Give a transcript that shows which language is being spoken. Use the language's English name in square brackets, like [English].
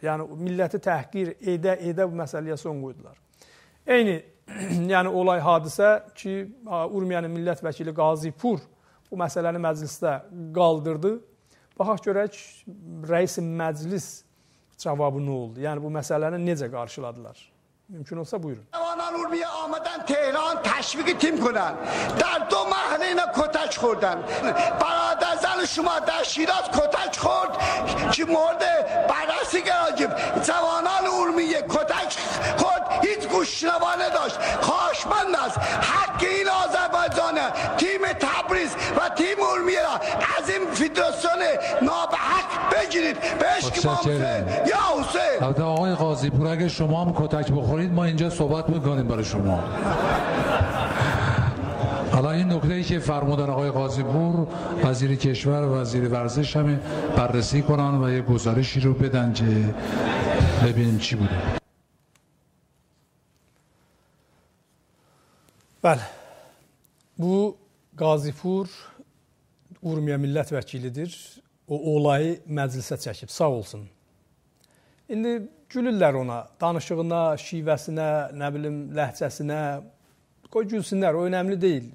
[Azerbaijani] Yəni milləti təhqir edə bu məsələyə son qoydular. Eyni yəni olay hadisə ki, Urmiyanın millət vəkili Qazi Pur bu məsələni məclisdə qaldırdı. Baxaq görək, rəis məclis cavabı nə oldu? Yəni bu məsələni necə qarşıladılar? Mümkün olsa buyurun. [Persian] جوانان ارومیه آمدن تهران تشویق تیم کنن، در 2 محله اینا کتک خوردن. برادر زن شما در شیراز کتک خورد که مورد بررسی قرار گرفت. جوانان ارومیه کتک خورد، هیچ گوشنوا نداشت. خواهشمند است حق این آذربایجانه، تیم تبریز و تیم ارومیه را از این فدراسیون نابحق بگیرید. بهش که یا حسین. البته آقای قاضی پور اگه شما هم کتک بخورید ما اینجا صحبت میکنیم برای شما. حالا این نکته‌ای که فرمودن آقای قاضی پور، وزیر کشور و وزیر ورزش هم بررسی کنن و یه گزارشی رو بدن که ببینیم چی بوده. [Azerbaijani] Bəli, bu Qazi Pur Urmiya millət vəkilidir. O olayı məclisə çəkib, sağ olsun. İndi gülürlər ona, danışığına, şivəsinə, nə bilim, ləhcəsinə, qoy gülsünlər, o önəmli deyil.